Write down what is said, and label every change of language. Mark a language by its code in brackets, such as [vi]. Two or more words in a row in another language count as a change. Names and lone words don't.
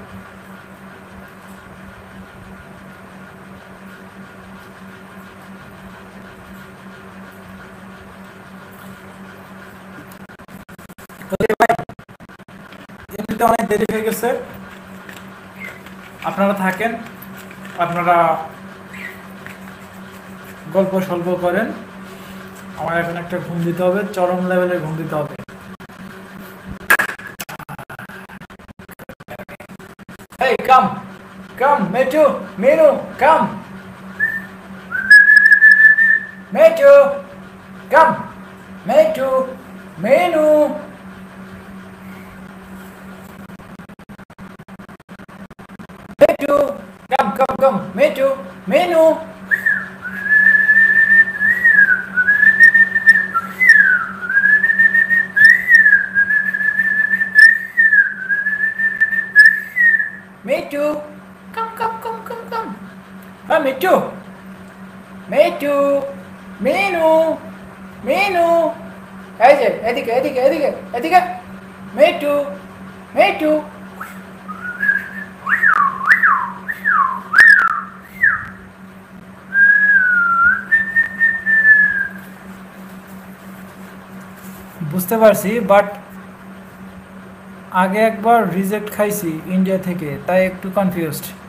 [bn] এমনিতে অনেক দেরি হয়ে গেছে, আপনারা থাকেন, আপনারা গল্প সল্প করেন, আমার এখন একটা ঘুম দিতে হবে, চরম লেভেলের ঘুম দিতে হবে। [en] Hey, come, Metu, Menu, come, Metu, come, Metu, Menu, Metu, come, Metu, Menu. Metu, come. Ah, Metu, Menu. [bn] এই যে এদিকে, Metu. বুঝতে পারছি, বাট আগে একবার রিজেক্ট খাইছি ইন্ডিয়া থেকে, তাই একটু কনফিউজড।